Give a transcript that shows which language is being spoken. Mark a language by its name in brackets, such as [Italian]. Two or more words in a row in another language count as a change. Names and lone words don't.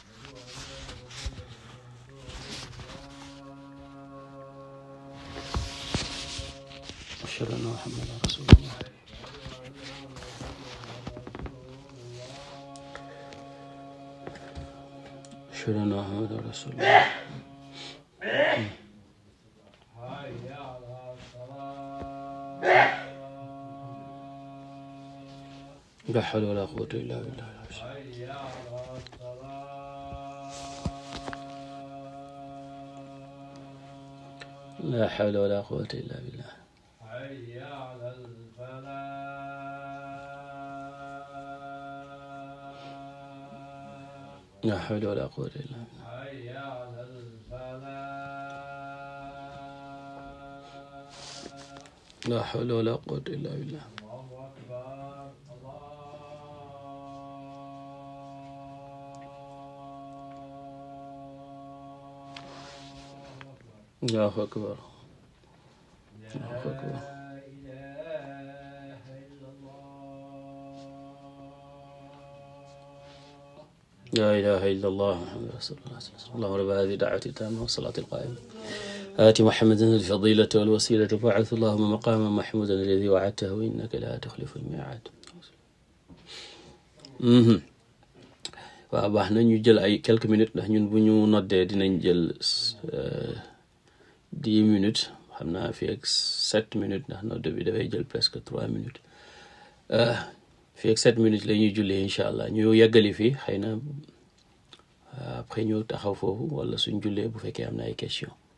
[Arabic] أشهد أن محمدا رسول الله أشهد أن محمدا رسول الله لا حول ولا قوة إلا بالله لا حول ولا قوة إلا بالله لا حول ولا قوة إلا بالله لا حول ولا قوة إلا بالله الله أكبر الله أكبر لا إله إلا الله محمد رسول الله اللهم رب هذه الدعوة التامة والصلاة القائمة آت محمدا الفضيلة والوسيلة وابعثه اللهم مقاما محمودا الذي وعدته إنك لا تخلف الميعاد [Wolof] waaw baax na ñu jël ay [French] quelques minutes [Wolof] ndax ñun bu ñu noddee dinañ jël 10 minutes xam naa fii ak 7 minutes ndax nodd bi dafay jël [French] presque 3 minutes [Wolof] fii ak 7 minutes la ñuy jullee [Arabic] إن شاء الله [Wolof] ñu yeggali fii xëy na après ñu taxaw foofu wala suñ jullee bu fekkee am na ay question